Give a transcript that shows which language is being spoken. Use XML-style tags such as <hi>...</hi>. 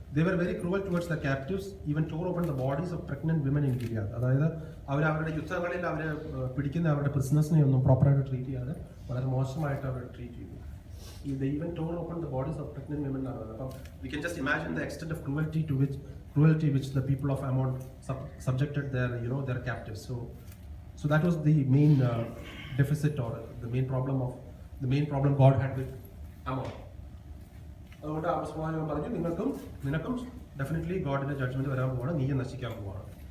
<en>They were very cruel towards the captives, even tore open the bodies of pregnant women in Gilead.</en> <ml>അതായത് അവരുടെ യുദ്ധങ്ങളിൽ അവരെ പിടിക്കുന്ന അവരുടെ പ്രിസണേഴ്സിനെ ഒന്നും പ്രോപ്പറായിട്ട് ട്രീറ്റ് ചെയ്യാതെ വളരെ മോശമായിട്ട് അവർ ട്രീറ്റ് ചെയ്തു.</ml> <en>they even tore open the bodies of pregnant women. We can just imagine the extent of cruelty which the people of Ammon subjected their captives. So that was the main deficit, or the main problem God had with Ammon.</en> <ml>അതുകൊണ്ട് അപസ്മാനം പറഞ്ഞു, നിനക്കും definitely ഗോഡിന്റെ judgement വരാൻ പോവാണ്, നീയെ നശിക്കാൻ പോവാണ്.</ml>